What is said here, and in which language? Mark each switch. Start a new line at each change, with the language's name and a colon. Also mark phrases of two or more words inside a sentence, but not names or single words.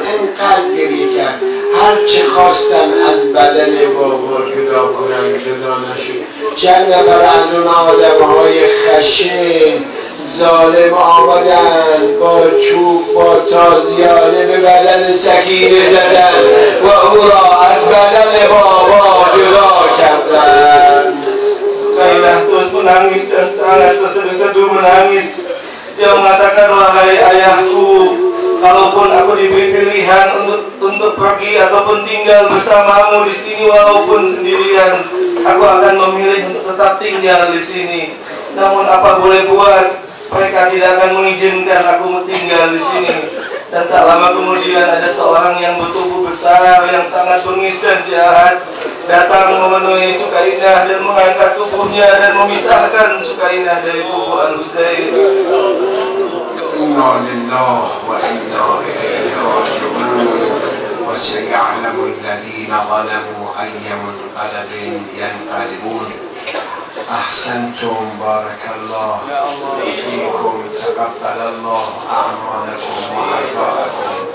Persian: اینقدر گریه کرد هر چه خواستم از بدن بابا جدا کنم جدا نشد. چند نفر از اون آدم های خشن ظالم آمدن با چوب با تازیانه به بدن سکینه زدن و او را از بدن بابا جدا کردن.
Indonesian: Kailah terus menangis dan sangat terseduh-seduh menangis. Dia mengatakan, wahai ayahku, kalaupun aku diberi pilihan untuk pergi ataupun tinggal bersamamu di sini walaupun sendirian, aku akan memilih untuk tetap tinggal di sini. Namun apa boleh buat, mereka tidak akan mengizinkan aku tinggal di sini. Dan tak lama kemudian ada seorang yang bertubuh besar, yang sangat bengis dan jahat, datang memenuhi Sukainah dan mengangkat tubuhnya dan memisahkan Sukainah dari tubuh Al-Husain.
Arabic: إنا لله وإنا إليه راجعون. وسيعلم الذين ظلموا أي منقلب ينقلبون. أحسنتم بارك الله فيكم تقبل الله أعمالكم وأجركم.